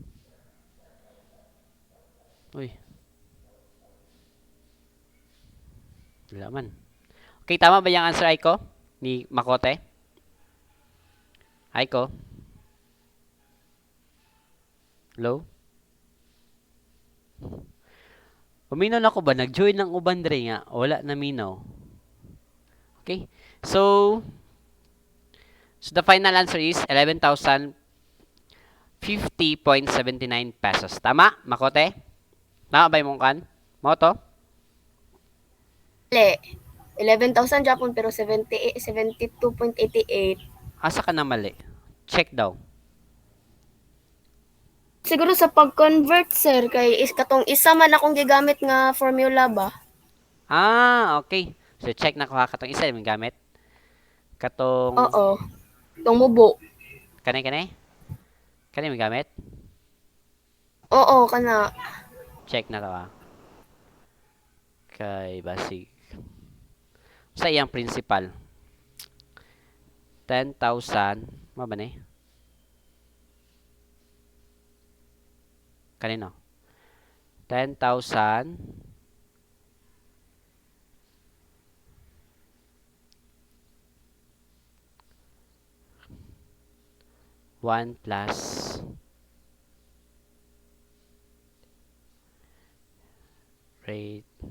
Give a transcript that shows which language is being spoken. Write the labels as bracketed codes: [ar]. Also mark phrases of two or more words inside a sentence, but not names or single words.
[ceb] Uy, wala man. [tl] Okay, tama ba yung answer, Aiko? Ni Makote? Aiko? [ceb] Hello? Uminaw na ko ba? Nag-join ng uban dre nga. Wala na minaw. [en] Okay? So the final answer is 11,050.79 pesos. [tl] Tama, Makote? Tama ba yung kan? Moto? Mali. 11,000 Japon pero 72.88. [ceb] Asa ka na mali? Check daw. [tl] Siguro sa pag-convert, [ceb] sir, kay katong isa man akong gigamit nga formula ba? Okay. So check na ko ha. Katong isa yung gamit. Katong... [tl] Oo. Itong mubo. [ceb] Kanay? Kanay yung gamit? Oo, kana. Check na to ha. Kay basig. Sa iyang principal. 10,000. [tl] Ano ba ni? Kanino? [en] 10,000. One plus rate.